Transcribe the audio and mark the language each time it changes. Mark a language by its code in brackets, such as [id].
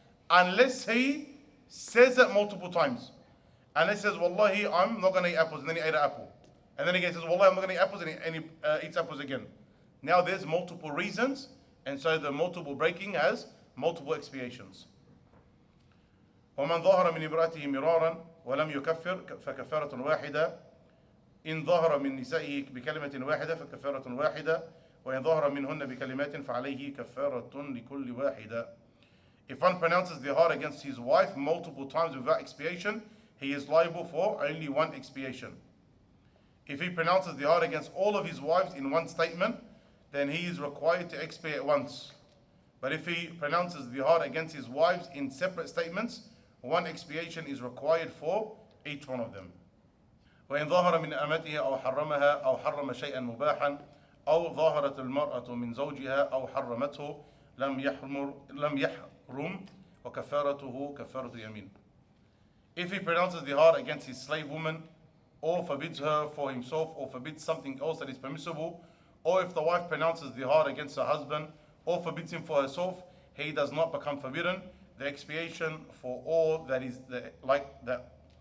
[en] Unless he says it multiple times. Unless he says, Wallahi, I'm not going to eat apples, and then he ate an apple. And then again he says, Wallahi, I'm not going to eat apples, and he eats apples again. Now there's multiple reasons, and so the multiple breaking has multiple expiations. [ar] ومن ظهر من امرأته مرارا ولم يكفر فكفارة واحدة. إن ظهر من نسائه بكلمة واحدة فكفارة واحدة. وإن ظهر منهن بكلمات فعليه كفارة لكل واحدة. [en] If one pronounces dhihar against his wife multiple times without expiation, he is liable for only one expiation. If he pronounces dhihar against all of his wives in one statement, then he is required to expiate once. But if he pronounces dhihar against his wives in separate statements, one expiation is required for each one of them. [ar] وإن ظهر من أمته أو حرمها أو حرم شيئا مباحا أو ظهرت المرأة من زوجها أو حرمته لم يحرم وكفارته كفارة يمين. [en] If he pronounces dhihar against his slave woman, or forbids her for himself, or forbids something else that is permissible, or if the wife pronounces dhihar against her husband, or forbids him for herself, he does not become forbidden. The expiation for all that is like that.